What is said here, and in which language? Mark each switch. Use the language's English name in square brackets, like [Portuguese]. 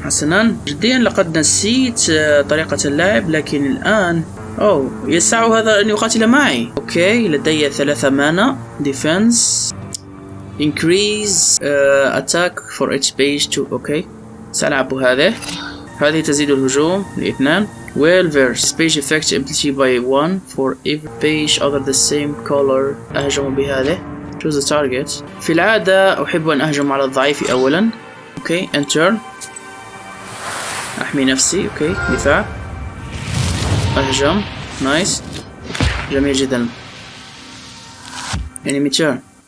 [Arabic] حسنا، جديا لقد نسيت طريقة اللعب، لكن الآن يسع هذا أن يقاتل معي. أوكي، لدي 3 مانا. [English] Defense Increase Attack for each page 2. [Arabic] أوكي، سألعب هذه تزيد الهجوم ل2. [English] Well-versed Page Effect Ability by 1 for every page other the same color. [Arabic] أهجم بهذه. [English] Choose a target. [Arabic] في العادة أحب أن أهجم على الضعيف أولا. اوكي، انتر. احمي نفسي. اوكي، دفاع. اهجم. [English] nice, [Arabic] جميل جدا. [English] Enemy turn.